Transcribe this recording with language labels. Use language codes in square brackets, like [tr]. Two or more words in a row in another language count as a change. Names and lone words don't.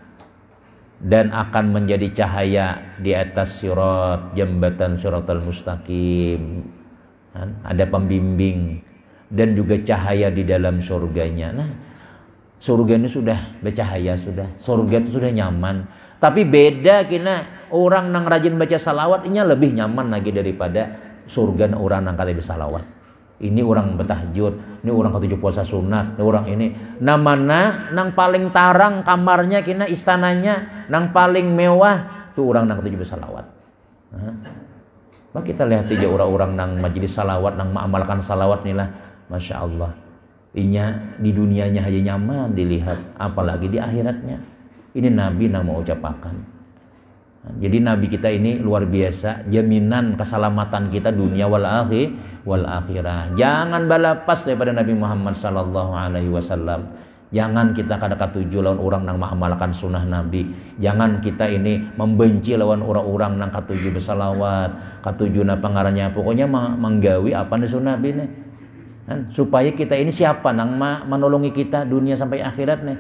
[id] Dan akan menjadi cahaya di atas sirat, jembatan siratal mustaqim. Ada pembimbing dan juga cahaya di dalam surganya. Nah, Surga ini sudah bercahaya, surga itu sudah nyaman. [bjn] Tapi beda kina orang nang rajin baca salawat ini lebih nyaman lagi daripada surga orang nang kali bersalawat. [id] Ini orang bertahajud, ini orang ketujuh puasa sunat, ini orang ini. [bjn] Namana nang paling tarang kamarnya kina istananya, nang paling mewah tuh orang nang ketujuh bersalawat. [id] Maka kita lihat aja orang-orang nang majelis salawat, nang mengamalkan salawat nih lah, [ar] masya Allah. [bjn] Inya di dunianya aja nyaman dilihat, apalagi di akhiratnya. [id] Ini Nabi nang mau ucapakan. Jadi Nabi kita ini luar biasa, jaminan keselamatan kita [ar] dunia wal akhirah. [id] Jangan balapas daripada Nabi Muhammad [ar] sallallahu alaihi wasallam. [bjn] Jangan kita kada katuju lawan orang nang mengamalkan sunnah Nabi. Jangan kita ini membenci lawan orang-orang nang katuju bersalawat, katuju na pengaranya. Pokoknya menggawi apa nih sunnah Nabi nih. Supaya kita ini siapa nang menolongi kita dunia sampai akhirat nih?